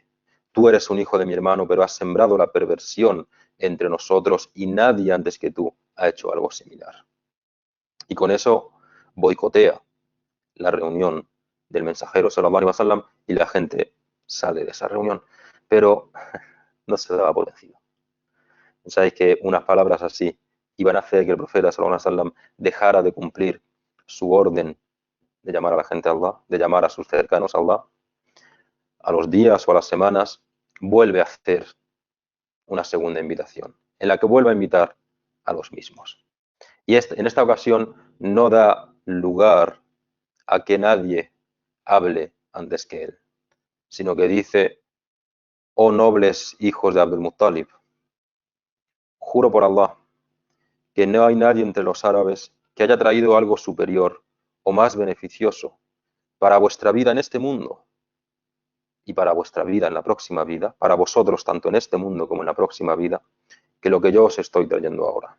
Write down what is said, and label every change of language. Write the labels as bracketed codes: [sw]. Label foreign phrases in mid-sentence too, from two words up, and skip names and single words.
[es] Tú eres un hijo de mi hermano, pero has sembrado la perversión entre nosotros y nadie antes que tú ha hecho algo similar. Y con eso boicotea la reunión del mensajero [ar] صلى الله عليه وسلم [es] y la gente sale de esa reunión. Pero no se daba por vencido. Sabéis que unas palabras así iban a hacer que el profeta [ar] صلى الله عليه وسلم [es] dejara de cumplir su orden de llamar a la gente a Allah, de llamar a sus cercanos a Allah. A los días o a las semanas vuelve a hacer una segunda invitación, en la que vuelve a invitar a los mismos. Y en esta ocasión no da lugar a que nadie hable antes que él, sino que dice: oh nobles hijos de Abdul Muttalib, juro por Allah que no hay nadie entre los árabes que haya traído algo superior o más beneficioso para vuestra vida en este mundo y para vuestra vida en la próxima vida, para vosotros tanto en este mundo como en la próxima vida, que lo que yo os estoy trayendo ahora.